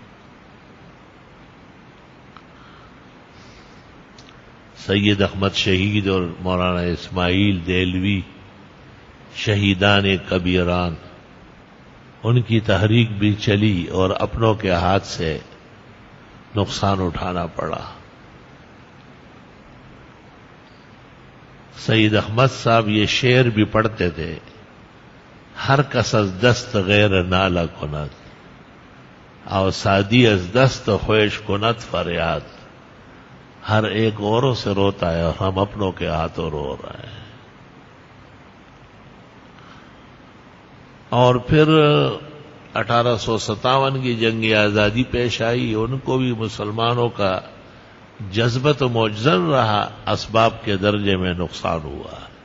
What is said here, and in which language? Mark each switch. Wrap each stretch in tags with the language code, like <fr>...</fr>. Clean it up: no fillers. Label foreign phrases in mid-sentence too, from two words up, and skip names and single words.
<ur>سید احمد شہید اور مولانا اسماعیل دہلوی شہیدان کبیران، ان کی تحریک بھی چلی اور اپنوں کے ہاتھ سے نقصان اٹھانا پڑا. سید احمد صاحب یہ شعر بھی پڑھتے تھے،</ur> <fa>ہر کس از دست غیر نالہ کند او سادی از دست خویش کند فریاد.</fa> <ur>ہر ایک اوروں سے روتا ہے اور ہم اپنوں کے ہاتھوں رو رہے ہیں. اور پھر 1857 کی جنگ آزادی پیش آئی. ان کو بھی مسلمانوں کا جذبت و معجزن رہا، اسباب کے درجے میں نقصان ہوا.</ur>